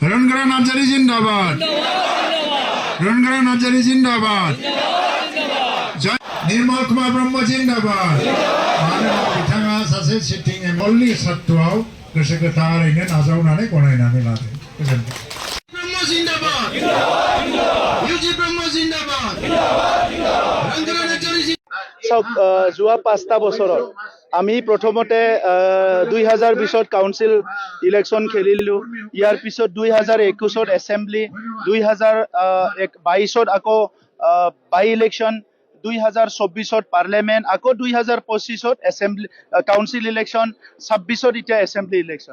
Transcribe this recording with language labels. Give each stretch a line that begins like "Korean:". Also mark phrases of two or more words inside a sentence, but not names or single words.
Assamese: রণগড়া নার্জারি জিন্দাবাদ, রণগড়া নার্জারি জিন্দাবাদ,
Bodo: निर्मल कुमार ब्रह्म जिंदाबाद। बिथाङा सासे सिटिं एमएलए सत्तुआव गोसो गोथारैनो नाजावनानै गनायनानै लादों। गोजोनथों। ब्रह्म जिंदाबाद, इउजि ब्रह्म जिंदाबाद, रंगरा नार्जारी जिंदाबाद।
Assamese: যোৱা 5টা বছৰত আমি প্ৰথমতে 2020ত
English: council election
Assamese: খেলিলোঁ। ইয়াৰ পিছত 2021ত এছেম্বলি, 2022ত আকৌ
English: by election,
Assamese: 2024ত পাৰ্লিয়ামেণ্ট, আকৌ 2025ত
English: assembly council election,
Assamese: 26ত এতিয়া
English: assembly election.